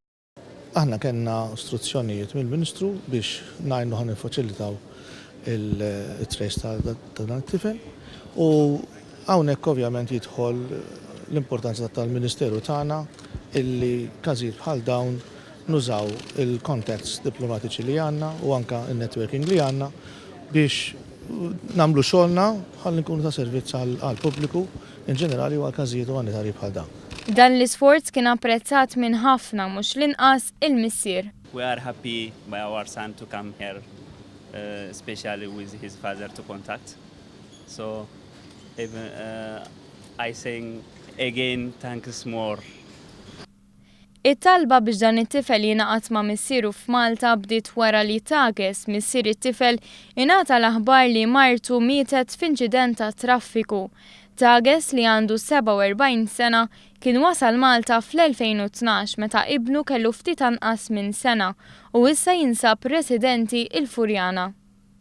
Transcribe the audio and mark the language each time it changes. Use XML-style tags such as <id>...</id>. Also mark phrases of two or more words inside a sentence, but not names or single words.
<mt>Aħna kellna istruzzjonijiet mill-Ministru biex ngħinu ħan nifaċilitaw il-trace ta' dan it-tifel u hawnhekk ovvjament jidħol l-importanza tal-Ministeru tagħna illi każijiet bħal dawn nużaw il-contacts diplomatiċi li għandna u anke il-networking li għandna biex nagħmlu xogħolna ħalli nkunu ta' servizz għall-pubbliku in ġenerali u għal każijiet umanitarji bħal dawn. Dan l-isforz kien apprezzat minn ħafna mhux l-inqas il-missier.</mt> <en>We are happy by our son to come here, especially with his father to contact. So even I think again, thanks more.</en> <mt>It-talba biex dan it-tifel jingħaqad ma' missieru f'Malta bdiet wara li Tages missier it-tifel ingħata l-aħbar li martu mietet f'inċident ta' traffiku. Tages li għandu 47 sena kien wasal Malta fl-2012 meta ibnu kellu ftit anqas minn sena u issa jinsab residenti il-Furjana.</mt>